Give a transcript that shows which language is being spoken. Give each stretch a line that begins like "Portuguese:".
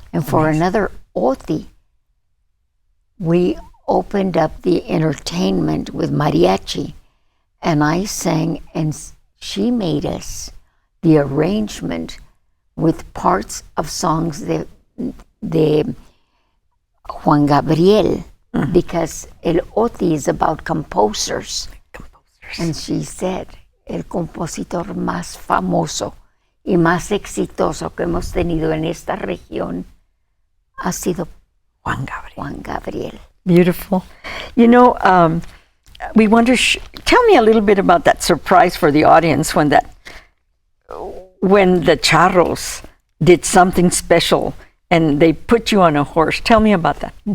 English: And for another OTI, we opened up the entertainment with mariachi, and I sang, and she made us the arrangement with parts of songs de Juan Gabriel, because El OTI is about composers. And she said,
Spanish: el compositor más famoso y más exitoso que hemos tenido en esta región ha sido Juan Gabriel. Juan Gabriel.
English: Beautiful. You know, we wonder, tell me a little bit about that surprise for the audience when the Charros did something special and they put you on a horse. Tell me about that.